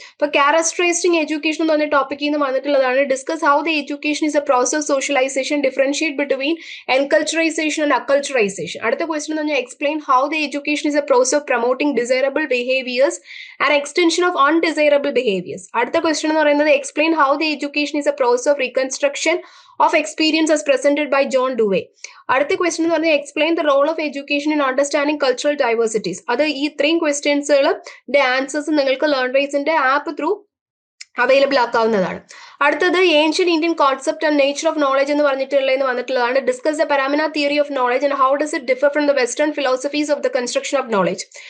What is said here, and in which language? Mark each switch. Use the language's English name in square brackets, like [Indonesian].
[English] അപ്പൊ characterising education [Malayalam] എന്ന് പറഞ്ഞ ടോപ്പിക്കിൽ നിന്ന് വന്നിട്ടുള്ളതാണ്. [English] Discuss how the education is a process of socialisation, differentiate between enculturisation and acculturisation. [Malayalam] അടുത്ത ക്വസ്റ്റൻ എന്ന് പറഞ്ഞാൽ [English] Explain how the education is a process of promoting desirable behaviours and extension of undesirable behaviours. [Malayalam] അടുത്ത question എന്ന് പറയുന്നത് [English] Explain how the education is a process of reconstruction of experience as presented by John Dewey. [Malayalam] അടുത്ത question എന്ന് പറഞ്ഞാൽ [English] Explain the role of education in understanding cultural diversities. [Malayalam] അത് ഈ ഇത്രയും ക്വസ്റ്റ്യൻസുകളുടെ answers നിങ്ങൾക്ക് ലേൺവൈസിന്റെ ആപ്പ് ത്രൂ അവൈലബിൾ ആക്കാവുന്നതാണ്. [English] അടുത്തത് ancient Indian concept and nature of knowledge [Malayalam] എന്ന് വന്നിട്ടുള്ളതാണ്. [English] Discuss the pramana theory of knowledge and how does it differ from the western philosophies of the construction of knowledge.